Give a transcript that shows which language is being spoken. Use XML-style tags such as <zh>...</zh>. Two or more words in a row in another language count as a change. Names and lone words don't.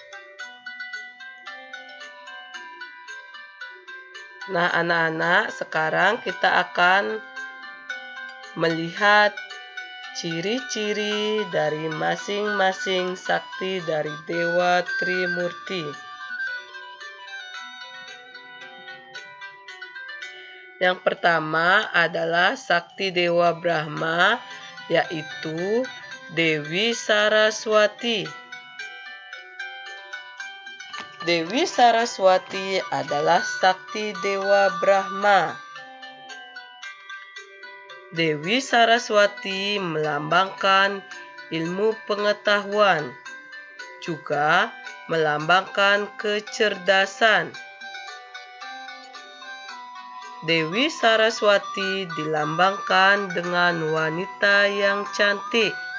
<id>Nah, anak-anak, sekarang kita akan melihat ciri-ciri dari masing-masing sakti dari Dewa Trimurti. Yang pertama adalah sakti Dewa Brahma, yaitu Dewi Saraswati. Dewi Saraswati adalah sakti Dewa Brahma. Dewi Saraswati melambangkan ilmu pengetahuan, juga melambangkan kecerdasan. Dewi Saraswati dilambangkan dengan wanita yang cantik.</id>